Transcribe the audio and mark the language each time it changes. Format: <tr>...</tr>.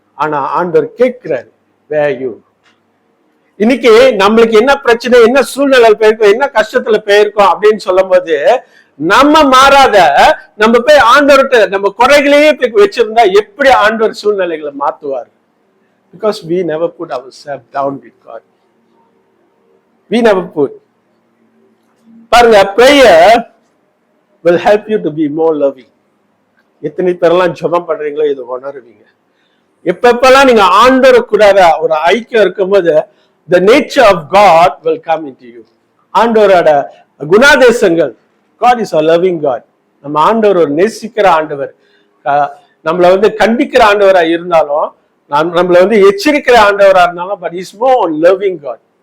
<ta>ஆனா ஆண்டவர் கேட்கிறாரு,</ta> <en>Where you?</en> <ta>இன்னைக்கு நம்மளுக்கு என்ன பிரச்சனை, என்ன சூழ்நிலை போயிருக்கோம், என்ன கஷ்டத்துல போயிருக்கோம் அப்படின்னு சொல்லும் போது நம்ம மாறாத நம்ம போய் ஆண்டவர்கிட்ட நம்ம குறைகளையே போய் வச்சிருந்தா எப்படி ஆண்டவர் சூழ்நிலைகளை மாத்துவார்?</ta> <en>Because we never put ourselves down with God. We never put.</en> <ta>பாருங்க,</ta> <en>prayer will help you to be more loving.</en> <ta>எத்தனை பேரெல்லாம் ஜெபம் பண்றீங்களோ இதை உணருவீங்க. எப்பெல்லாம் நீங்க ஆண்டவர் கூட ஒரு ஐக்கியம் இருக்கும்போது</ta> <en>the nature of God will come into you.</en> <ta>ஆண்டவரோட குணாதேசங்கள்.</ta> <en>God is a loving God.</en> <ta>நம்ம ஆண்டவர் ஒரு நேசிக்கிற ஆண்டவர். நம்மளை வந்து கண்டிக்கிற ஆண்டவரா இருந்தாலும், நம்மளை வந்து எச்சரிக்கிற ஆண்டவரா இருந்தாலும்,</ta> <en>but he is more loving God.</en>